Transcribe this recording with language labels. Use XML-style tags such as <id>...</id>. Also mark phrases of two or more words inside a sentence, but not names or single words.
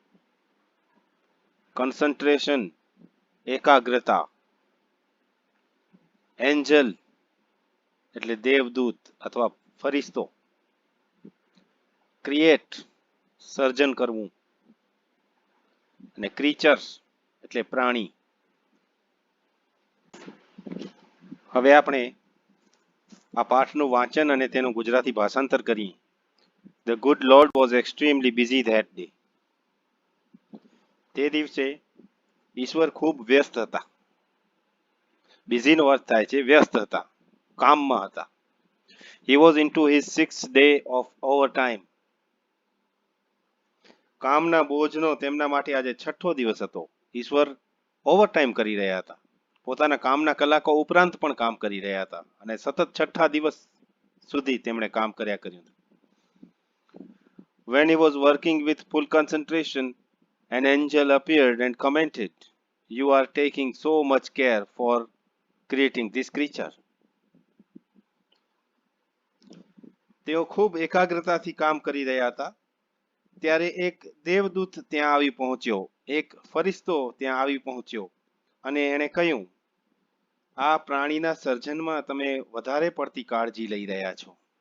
<gu>કન્સન્ટ્રેશન એકાગ્રતા, એન્જલ એટલે દેવદૂત અથવા ફરિશ્તો, ક્રિએટ સર્જન કરવું, અને ક્રીચર્સ એટલે પ્રાણી. હવે આપણે આ પાઠનું વાંચન અને તેનું ગુજરાતી ભાષાંતર કરીએ.</gu> <en>The good Lord was extremely busy that day.</en> <gu>તે દિવસે ઈશ્વર ખૂબ વ્યસ્ત હતા. બિઝીનો અર્થ થાય છે વ્યસ્ત હતા, કામમાં હતા.</gu> <en>He was into his 6th day of overtime.</en> <gu>કામના બોજનો તેમના માટે આજે 6થો દિવસ હતો. ઈશ્વર ઓવરટાઈમ કરી રહ્યા હતા. પોતાના કામના કલાકો ઉપરાંત પણ કામ કરી રહ્યા હતા અને સતત 6થા દિવસ સુધી તેમણે કામ કર્યા કર્યું.</gu> <en>When he was working with full concentration, an angel appeared and commented, "You are taking so much care for creating this creature."</en> <gu>તેઓ ખૂબ એકાગ્રતાથી કામ કરી રહ્યા હતા ત્યારે એક દેવદૂત ત્યાં આવી પહોંચ્યો, એક ફરિશ્તો ત્યાં આવી પહોંચ્યો અને એણે કહ્યું, આ પ્રાણીના સર્જનમાં તમે વધારે પડતી કાળજી લઈ રહ્યા છો.</gu>